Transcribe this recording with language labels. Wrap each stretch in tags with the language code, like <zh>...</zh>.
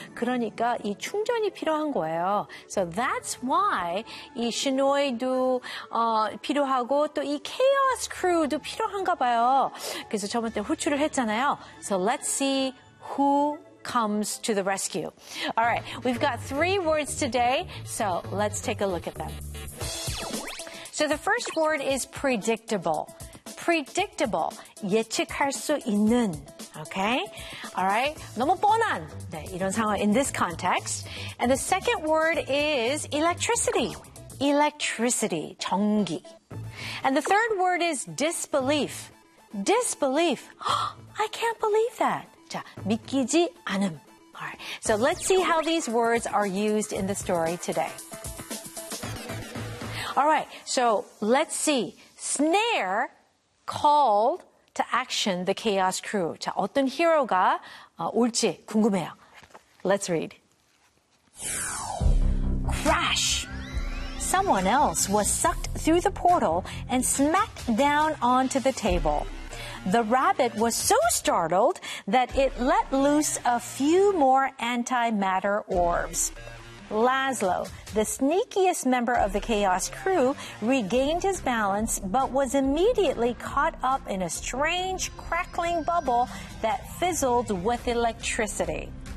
<ko>그러니까 이 충전이 필요한 거예요.</ko> <en>So that's why</en> <ko>이 Shinoi도 필요하고 또이 Chaos Crew도 필요한가 봐요. 그래서 저번 때 호출을 했잖아요.</ko> <en>So let's see who comes to the rescue. All right, we've got three words today, so let's take a look at them. So the first word is predictable. Predictable,</en> <ko>예측할 수 있는,</ko> <en>okay? All right,</en> <ko>너무 뻔한, 네, 이런 상황</ko> <en>in this context. And the second word is electricity. Electricity, 전기. And the third word is disbelief. Disbelief, I can't believe that.</en> <ko>자, 믿기지 않음.</ko> <en>All right. So let's see how these words are used in the story today. All right, so let's see. Snare called to action the Chaos Crew.</en> <ko>자, 어떤 히어로가 올지 궁금해요.</ko> <en>Let's read. Crash! Someone else was sucked through the portal and smacked down onto the table. The rabbit was so startled that it let loose a few more antimatter orbs. Laszlo, the sneakiest member of the Chaos Crew, regained his balance but was immediately caught up in a strange crackling bubble that fizzled with electricity.</en>